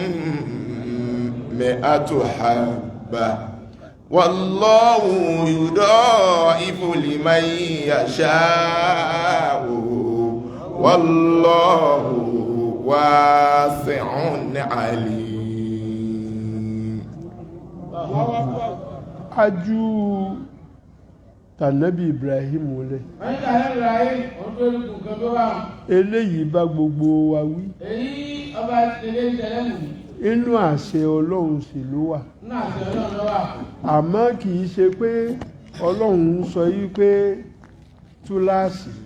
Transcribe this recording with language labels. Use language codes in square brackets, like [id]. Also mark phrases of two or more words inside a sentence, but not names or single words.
[ar] 100 حبة والله يضاعف لمن يشاء والله واسع عليم. [yo] ajú tànábì Ibrahim lẹ eléyìí bá gbogbo wa wí inú àṣẹ Ọlọ́run sì ló wà àmọ́ kì í ṣe pé Ọlọ́run sọ yí pé túláàsì